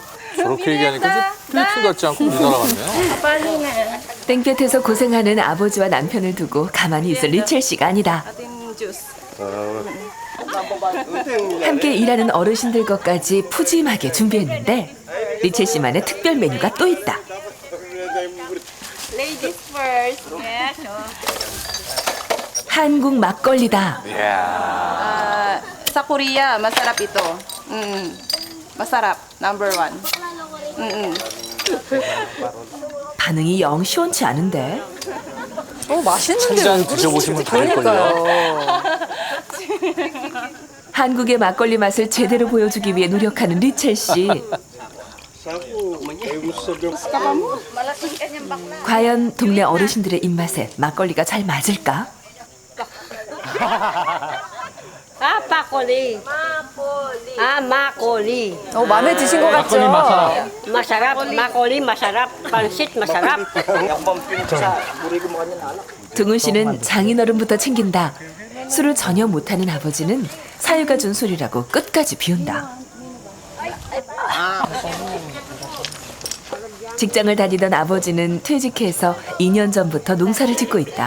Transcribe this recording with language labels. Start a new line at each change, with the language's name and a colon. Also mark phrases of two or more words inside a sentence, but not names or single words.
Korean: 저렇게 얘기하니까 필리핀 같지 않고 우리나라 같네요. 빨리네. 땡볕에서 고생하는 아버지와 남편을 두고 가만히 있을 리첼 씨가 아니다. 주스. 함께 일하는 어르신들 것까지 푸짐하게 준비했는데 리첼 씨만의 특별 메뉴가 또 있다.
English: Ladies first.
Korean: 한국 막걸리다.
Filipino: Sa Korea, masarap ito. Masarap.
English: Number one.
Korean: 반응이 영 시원치 않은데. 맛있는데 한 잔 드셔보시면 다를걸요. 한국의 막걸리 맛을 제대로 보여주기 위해 노력하는 리첼 씨. 과연 동네 어르신들의 입맛에 막걸리가 잘 맞을까?
Filipino: Makoli. Makoli.
Korean: 마음에 드신 것 같죠?
Filipino: Masarap. Makoli, masarap. Pansit, masarap.
Korean: 동훈 씨는 장인어른부터 챙긴다. 술을 전혀 못하는 아버지는 사유가 준 술이라고 끝까지 비운다. 직장을 다니던 아버지는 퇴직해서 2년 전부터 농사를 짓고 있다.